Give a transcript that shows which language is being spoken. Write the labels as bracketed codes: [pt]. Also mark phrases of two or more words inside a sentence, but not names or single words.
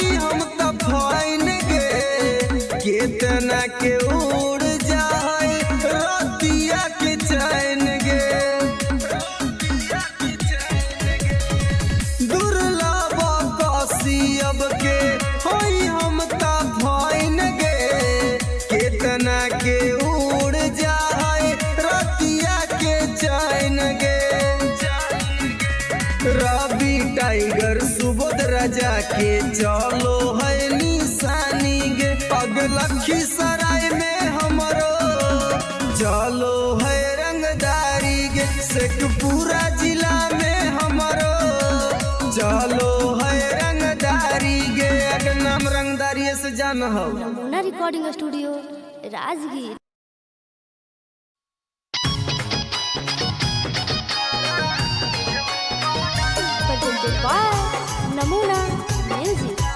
[mag] हम त फाइन गे, केतना के उड़ जाए रतिया के चैन गे। दुर्लभ कसियब के होई हम त फाइन गे, केतना के उड़ जाए रतिया के चैन गे। रवि टाइगर सुबोध राजा के चलो है निशानी गे, अग लखीसराय में हमरो चलो है रंगदारी गे, शेखपुरा जिला में हमरो चलो है रंगदारी गे। अगर नाम रंगदारी से जान हो। [en] नमूना रिकॉर्डिंग स्टूडियो राजगीर। presented by Namuna Music.